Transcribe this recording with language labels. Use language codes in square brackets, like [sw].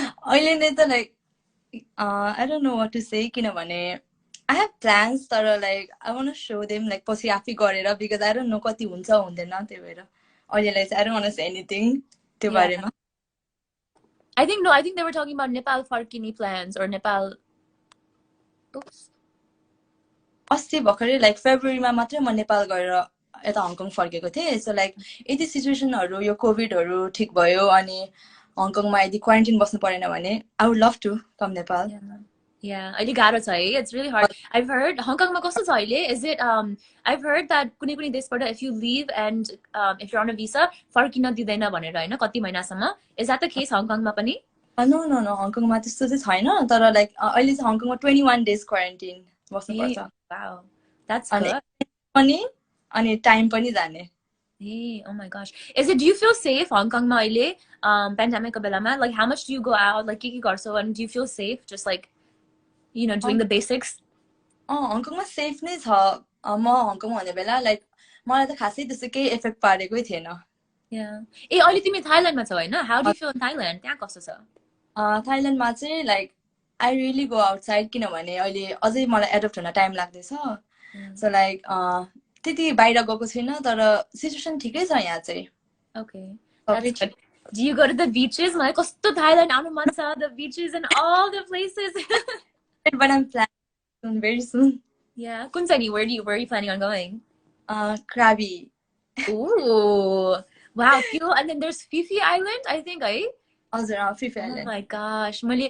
[ne] अहिले नै त [en] like I don't know what to say [ne] किनभने [en] I have plans [ne] तर [en] like I want to show them like [ne] पछि आफै गरेर [en] because I don't know [ne] कति हुन्छ हुँदैन त्यही भएर अहिलेलाई चाहिँ [en] I don't want to say anything [ne] त्यो [en] Yeah. [ne] बारेमा. [en] I think no, I think they were talking about Nepal Farkini plans or Nepal. Oops. [ne] अस्ति भर्खरै like फेब्रुअरीमा मात्रै म नेपाल गएर यता हङकङ फर्केको थिएँ. सो लाइक यति सिचुएसनहरू यो कोभिडहरू ठिक भयो अनि हङकङमा यदि क्वारेन्टाइन बस्नु परेन भने [en] I would love to come Nepal. [ne] Yeah, अहिले गाह्रो छ है. [en] It's really hard. I've heard Hong Kong [ne] मा कस्तो छ अहिले? [en] Is it I've heard that [ne] कुनै कुनै देशबाट [en] if you leave and if you're on a visa [ne] फर्किन दिदैन भनेर हैन कति महिनासम्म. [en] Is that the case Hong Kong [ne] मा पनि? [en] No no no [ne] हङकङमा त्यस्तो चाहिँ छैन तर लाइक अहिले चाहिँ हङकङमा 21 days क्वारेन्टाइन बस्नुपर्छ. [en] Wow. That's [ne] अनि [en] good. [ne] अनि टाइम पनि जाने. [en] Hey, oh my gosh. Do you feel safe Hong Kong [ne] ma अहिले [en] pandemic [ne] ko बेलामा? [en] Like how much do you go out? Like [ne] के गर्छौ [en] and do you feel safe just like you know doing the basics? [ne] हङकङमा safe नै छ. म Hong Kong हुने बेला लाइक मलाई त खासै त्यस्तो केही इफेक्ट पारेकै थिएन. Yeah. ए अहिले तिमी थाइल्यान्डमा छौ हैन? [en] How do you feel in Thailand? [ne] त्यहाँ कस्तो छ? थाइल्यान्डमा चाहिँ [en] like I really go outside [ne] किनभने अहिले अझै मलाई एडप्ट हुन टाइम लाग्दैछ. [en] so like [ne] त्यति बाहिर गएको छैन तर सिचुएसन ठिकै छ यहाँ चाहिँ. [en] Okay. That's good. Do you go to the beaches? [ne] मलाई कस्तो थाइल्यान्ड आउनु मन छ. [en] The beaches and all the places. But I'm planning very soon. [ne] Yeah. कुन चाहिँ नि? [en] Where are you planning on going? Krabi. Ooh. Wow, cute. And then there's Fifi Island, I think, right? Fifi Island. Oh my gosh.